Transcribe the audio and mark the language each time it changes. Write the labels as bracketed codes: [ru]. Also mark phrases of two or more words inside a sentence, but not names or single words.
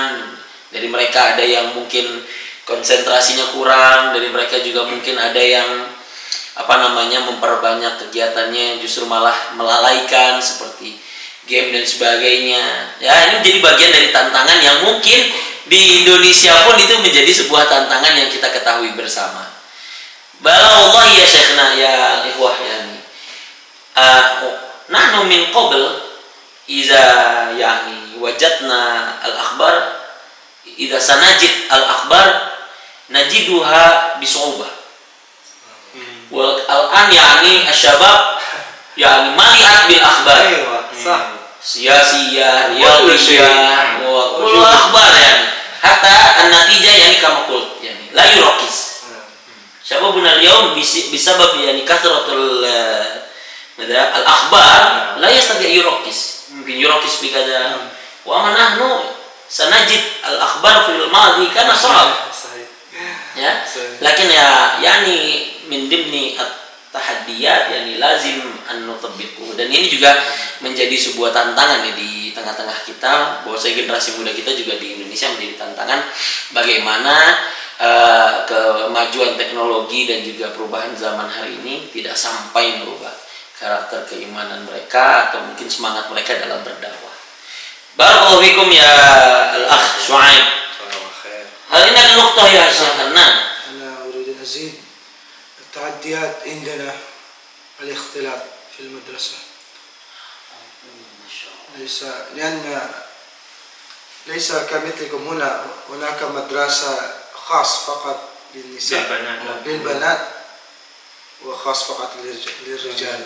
[id] Dari mereka ada yang mungkin konsentrasinya kurang, dari mereka juga mungkin ada yang memperbanyak kegiatannya justru malah melalaikan seperti game dan sebagainya. Ya, ini menjadi bagian dari tantangan yang mungkin di Indonesia pun itu menjadi sebuah tantangan yang kita ketahui bersama. [ar] بالله يا شيخنا يا إخوة يعني. نحن من قبل إذا يعني وجدنا الأخبار إذا سنجد الأخبار نجدها بصعوبة. والآن يعني الشباب يعني مليئة بالأخبار. صح سياسية رياضية وكل أخبار يعني. حتى النتيجة يعني كما قلت يعني لا يراقص. شبابنا اليوم بسبب يعني كثرة الأخبار لا يستطيع يراقص. ممكن يراقص بكذا وأما نحن سنجد الأخبار في الماضي كان صعب. يا لكن يا يعني من ضمن التحديات يعني لازم أن نطبق. [id] Dan ini juga menjadi sebuah tantangan ya di tengah-tengah kita, bahwa generasi muda kita juga di Indonesia menjadi tantangan bagaimana kemajuan teknologi dan juga perubahan zaman hari ini tidak sampai merubah karakter keimanan mereka atau mungkin semangat mereka dalam berdakwah. [ar] بارك الله فيكم يا الأخ شعيب. هل هناك نقطة يا شيخ؟ نعم. أنا أريد أن أزيد التحديات عندنا الاختلاط في المدرسة. ليس كمثلكم هنا هناك مدرسة خاص فقط للنساء للبنات وخاص فقط للرجال.